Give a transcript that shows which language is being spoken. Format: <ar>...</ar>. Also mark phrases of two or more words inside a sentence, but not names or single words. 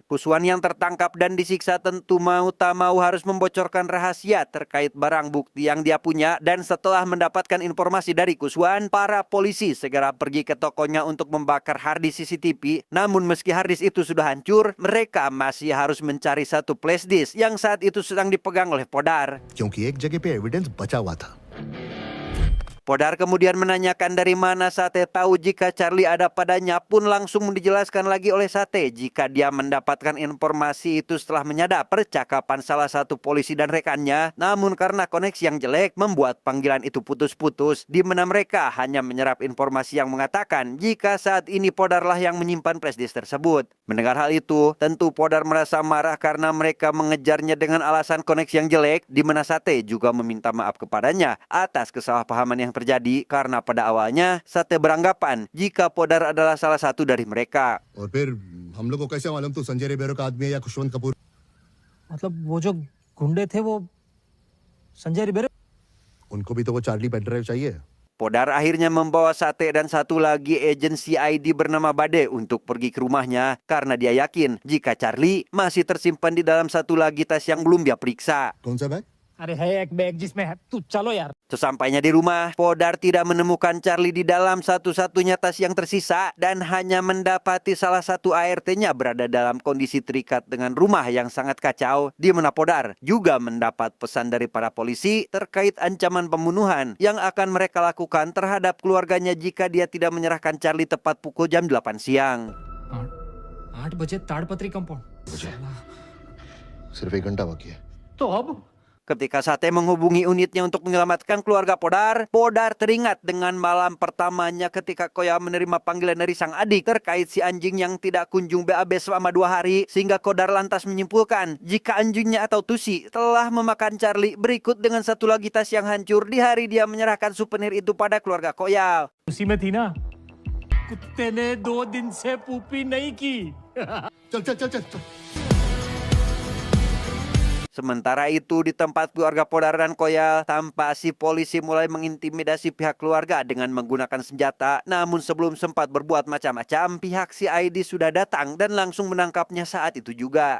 <id>Kuswan yang tertangkap dan disiksa tentu mau harus membocorkan rahasia terkait barang bukti yang dia punya. Dan setelah mendapatkan informasi dari Kuswan, para polisi segera pergi ke tokonya untuk membakar harddisk CCTV. Namun meski harddisk itu sudah hancur, mereka masih harus mencari satu flashdisk yang saat itu sedang dipegang oleh Podar.</id> <hi>क्योंकि एक जगह पे एविडेंस बचा हुआ था.</hi> <id>Podar kemudian menanyakan dari mana Sate tahu jika Charlie ada padanya, pun langsung dijelaskan lagi oleh Sate jika dia mendapatkan informasi itu setelah menyadap percakapan salah satu polisi dan rekannya. Namun karena koneksi yang jelek membuat panggilan itu putus-putus, di mana mereka hanya menyerap informasi yang mengatakan jika saat ini Podarlah yang menyimpan flashdisk tersebut. Mendengar hal itu, tentu Podar merasa marah karena mereka mengejarnya dengan alasan koneksi yang jelek, di mana Sate juga meminta maaf kepadanya atas kesalahpahaman yang terjadi karena pada awalnya Sate beranggapan jika Podar adalah salah satu dari mereka.</id> <hi>और फिर हम लोग को कैसे मालूम तू संजय रिबेरो का आदमी है या खुशवंत कपूर? मतलब वो जो गुंडे थे वो संजय रिबेरो उनको भी तो वो चार्ली</hi> <en>pen drive</en> <hi>चाहिए.</hi> <id>Podar akhirnya membawa Sate dan satu lagi agensi ID bernama Bade untuk pergi ke rumahnya karena dia yakin jika Charlie masih tersimpan di dalam satu lagi tas yang belum dia periksa.</id> <hi>कौन सा बैग? अरे है एक बैग जिसमें है तू चलो यार.</hi> <id>Sesampainya di rumah, Podar tidak menemukan Charlie di dalam satu-satunya tas yang tersisa dan hanya mendapati salah satu ART-nya berada dalam kondisi terikat dengan rumah yang sangat kacau, di mana Podar juga mendapat pesan dari para polisi terkait ancaman pembunuhan yang akan mereka lakukan terhadap keluarganya jika dia tidak menyerahkan Charlie tepat pukul jam 8 siang.</id> <hi>8 बजे ताड़पत्री कंपाउंड. सिर्फ 1 घंटा बाकी है. तो अब</hi> <id>Ketika Sate menghubungi unitnya untuk menyelamatkan keluarga Podar, Podar teringat dengan malam pertamanya ketika Koya menerima panggilan dari sang adik terkait si anjing yang tidak kunjung BAB selama 2 hari, sehingga Podar lantas menyimpulkan jika anjingnya atau Tusi telah memakan Charlie berikut dengan satu lagi tas yang hancur di hari dia menyerahkan souvenir itu pada keluarga Koya.</id> <hi>उसी में थी ना कुत्ते ने 2 दिन से पूपी नहीं की. चल चल चल चल.</hi> <id>Sementara itu di tempat keluarga Podar dan Koya, tampak si polisi mulai mengintimidasi pihak keluarga dengan menggunakan senjata. Namun sebelum sempat berbuat macam-macam, pihak CID sudah datang dan langsung menangkapnya saat itu juga.</id>